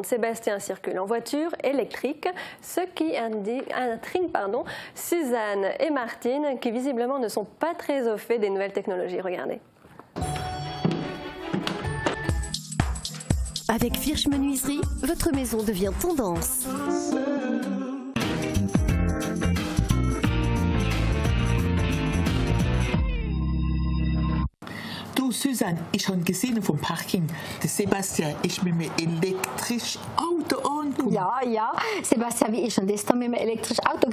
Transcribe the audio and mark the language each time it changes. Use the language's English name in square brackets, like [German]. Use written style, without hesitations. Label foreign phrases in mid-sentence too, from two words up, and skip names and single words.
[French] Sébastien circule en voiture électrique, ce qui intrigue Suzanne et Martine, qui visiblement ne sont pas très au fait des nouvelles technologies. Regardez. Avec Virch Menuiserie, votre maison devient tendance. [German] Du, Susanne, ich habe gesehen vom Parking, der Sebastian ist mit einem elektrischen Auto angekommen. Ja, Sebastian, wie ist denn das da mit einem elektrischen Auto?